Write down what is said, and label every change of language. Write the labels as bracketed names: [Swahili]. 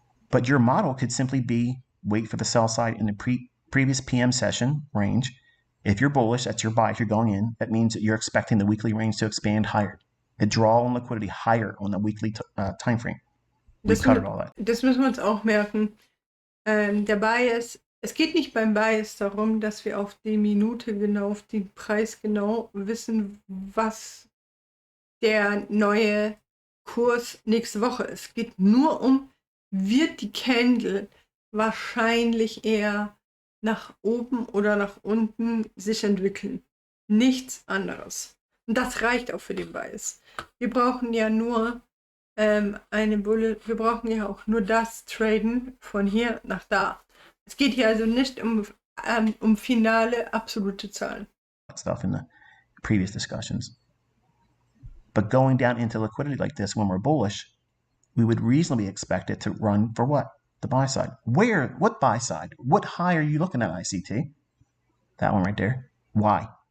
[English] But your model could simply be wait for the sell side in the previous PM session range. If you're bullish, that's your buy. If you're going in, that means that you're expecting the weekly range to expand higher. A draw on liquidity higher on the weekly time frame. We covered all that. [German] Das müssen wir uns auch merken. Der Bias, es geht nicht beim Bias darum, dass wir auf die Minute genau, auf den Preis genau wissen, was der neue Kurs nächste Woche ist. Es geht nur um, wird die Candle wahrscheinlich eher nach oben oder nach unten sich entwickeln. Nichts anderes. Und das reicht auch für den Bias. Wir brauchen ja nur eine Bulle, wir brauchen ja auch nur das Traden von hier nach da. Es geht hier also nicht um finale absolute Zahlen. [English] Stuff in the previous discussions. But going down into liquidity like this when we're bullish, we would reasonably expect it to run for what? The buy side. Where? What buy side? What high are you looking at, ICT? That one right there. Why?